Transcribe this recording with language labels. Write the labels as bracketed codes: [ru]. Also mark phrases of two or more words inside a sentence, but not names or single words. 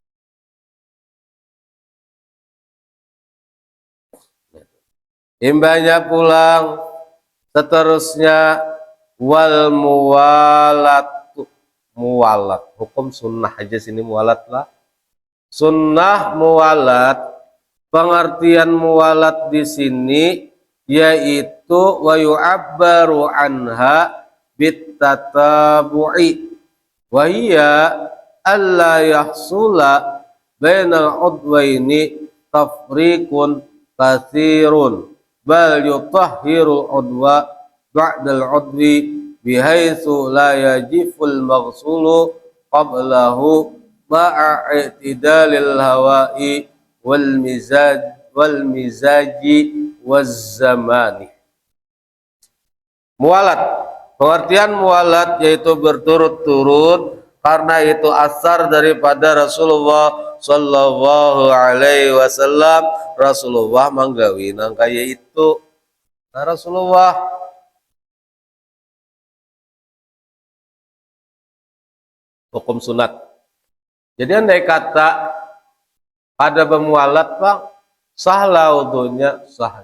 [bjn] Imbahnya pulang, seterusnya wal muwalat, hukum sunnah aja sini, muwalat lah. [id] Sunnah muwalat, pengertian muwalat di sini yaitu [ar] ويعبر عنها بالتتابع وهي ألا يحصل بين العضوين تفريق كثير بل يطهر العضو بعد العضو بحيث لا يجف المغسول قبله مع اعتدال الهواء والمزاج والزمان. [id] Mualat, pengertian mualat yaitu berturut-turut, karena itu asar daripada Rasulullah [ar] صلى الله عليه وسلم. [bjn] Rasulullah manggawi nang kaya itu. Nah, Rasulullah hukum sunat. Jadi andai kata ada pemualat, Pak, sahlah wudunya, sah.